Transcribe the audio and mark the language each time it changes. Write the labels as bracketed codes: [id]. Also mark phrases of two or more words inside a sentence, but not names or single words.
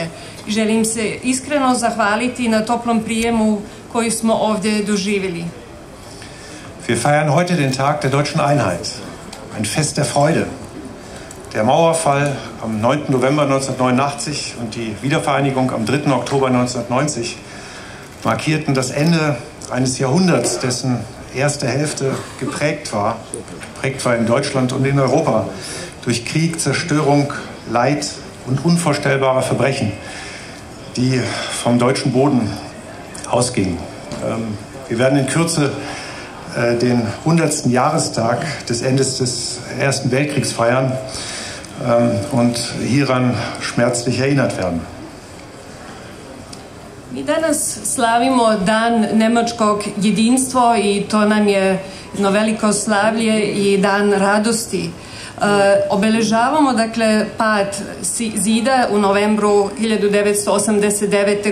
[hr] Želim se iskreno zahvaliti na toplom prijemu koji smo ovdje doživjeli. [de] Wir feiern heute den Tag der deutschen Einheit, ein Fest der Freude. Der Mauerfall am 9. November 1989 und die Wiedervereinigung am 3. Oktober 1990 markierten das Ende eines Jahrhunderts, dessen erste Hälfte geprägt war in Deutschland und in Europa durch Krieg, Zerstörung, Leid und unvorstellbare Verbrechen, die vom deutschen Boden ausgingen. Wir werden in Kürze den 100. Jahrestag des Endes des Ersten Weltkriegs feiern und hieran schmerzlich erinnert werden. [sr] Mi danas slavimo Dan nemačkog jedinstva i to nam je jedno veliko slavlje i dan radosti. Obeležavamo dakle pad zida u novembru 1989.